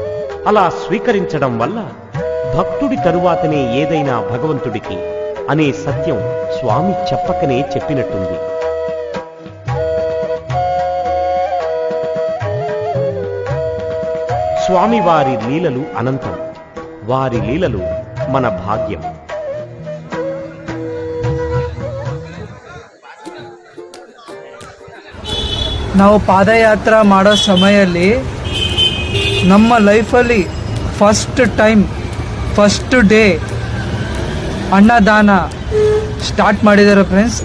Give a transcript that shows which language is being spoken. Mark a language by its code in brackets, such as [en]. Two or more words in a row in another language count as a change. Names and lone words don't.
[te] అలా స్వీకరించడం వల్ల భక్తుడి తరువాతనే ఏదైనా భగవంతుడికి అనే సత్యం స్వామి చెప్పకనే చెప్పినట్టుంది. స్వామివారి లీలలు అనంతం. వారి లీలలు మన భాగ్యం. [kn] ನಾವು ಪಾದಯಾತ್ರ ಮಾಡೋ ಸಮಯದಲ್ಲಿ ನಮ್ಮ ಲೈಫಲ್ಲಿ [en] first time, first day [kn] ಅನ್ನದಾನ ಸ್ಟಾರ್ಟ್ ಮಾಡಿದ್ದಾರೆ ಫ್ರೆಂಡ್ಸ್.